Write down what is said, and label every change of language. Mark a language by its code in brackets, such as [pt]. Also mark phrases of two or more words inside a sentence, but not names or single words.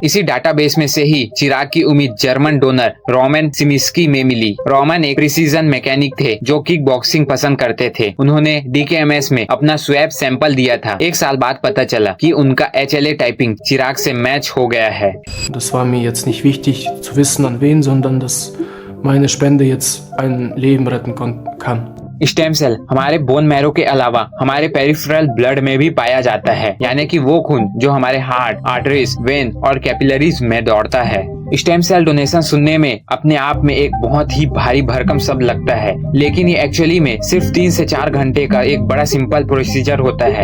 [hi] इसी डाटाबेस में से ही चिराग की उम्मीद जर्मन डोनर रोमन सिमिस्की में मिली। रोमन एक प्रिसीजन मैकेनिक थे जो किक बॉक्सिंग पसंद करते थे। उन्होंने DKMS में अपना स्वैब सैंपल दिया था। 1 साल बाद पता चला कि उनका HLA टाइपिंग चिराग से मैच हो गया है। [de] Das war mir jetzt nicht wichtig zu wissen an wen, sondern dass meine Spende jetzt ein Leben retten kann. [hi] स्टेम सेल हमारे बोन मैरो के अलावा हमारे पेरिफेरल ब्लड में भी पाया जाता है, यानी कि वो खून जो हमारे हार्ट, आर्टरीज, वेन और कैपिलरीज में दौड़ता है। स्टेम सेल डोनेशन सुनने में अपने आप में एक बहुत ही भारी भरकम शब्द लगता है, लेकिन ये एक्चुअली में सिर्फ 3 से 4 घंटे का एक बड़ा सिंपल प्रोसीजर होता है।